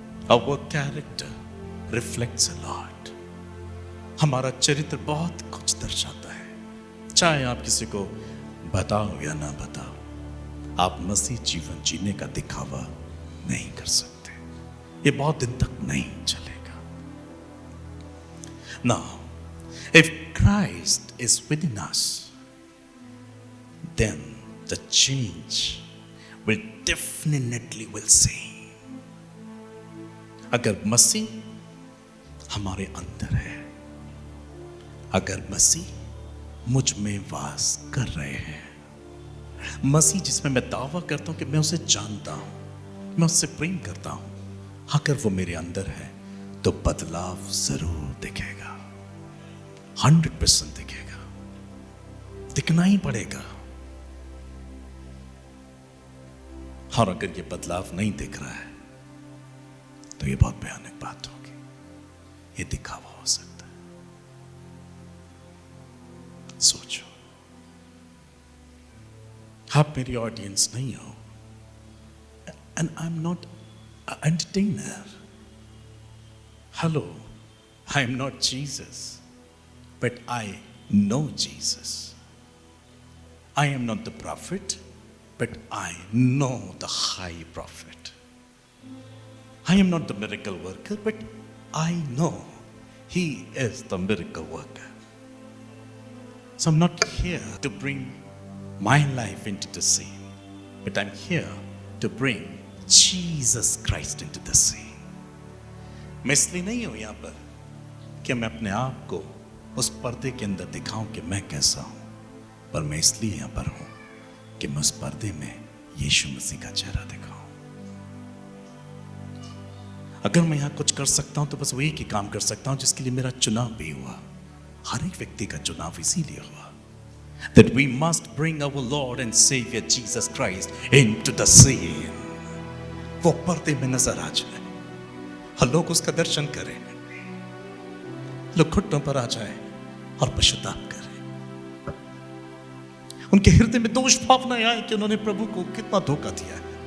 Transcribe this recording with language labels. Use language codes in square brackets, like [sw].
[en] Our character reflects a lot। [hi] हमारा चरित्र बहुत कुछ दर्शाता है। चाहे आप किसी को बताओ या ना बताओ, आप मसीह जीवन जीने का दिखावा नहीं कर सकते। ये बहुत दिन तक नहीं चलेगा। [en] Now, if Christ is within us, then the change will definitely will see. [hi] अगर मसीह हमारे अंदर है, अगर मसीह मुझ में वास कर रहे हैं, मसीह जिसमें मैं दावा करता हूं कि मैं उसे जानता हूं, मैं उससे प्रेम करता हूं, अगर वो मेरे अंदर है तो बदलाव जरूर दिखेगा, 100% दिखेगा, दिखना ही पड़ेगा। और अगर ये बदलाव नहीं दिख रहा है तो ये बहुत भयानक बात होगी, ये दिखावा हो सकता है। सोचो, आप मेरी ऑडियंस नहीं हो, [en] And I am not entertainer. Hello, I am not Jesus, but I know Jesus. I am not the prophet, but I know the high prophet. I am not the miracle worker, but I know he is the miracle worker. So I'm not here to bring my life into the scene, but I'm here to bring Jesus Christ into the scene. [hi] मैं इसलिए नहीं हूं यहां पर कि मैं अपने आप को उस पर्दे के अंदर दिखाऊं कि मैं कैसा हूं, पर मैं इसलिए यहां पर हूं कि मैं उस पर्दे में यीशु मसीह का चेहरा दिखाऊं। अगर मैं यहां कुछ कर सकता हूं तो बस वो एक ही काम कर सकता हूं जिसके लिए मेरा चुनाव भी हुआ। हर एक व्यक्ति का चुनाव इसीलिए हुआ, [en] that we must bring our Lord and Savior Jesus Christ into the scene. [hi] वो पर्दे में नजर आ जाए और लोग उसका दर्शन करें, लोग घुटनों पर आ जाए और पश्चाताप करें, उनके हृदय में दोष भावना आए कि उन्होंने प्रभु को कितना धोखा दिया है।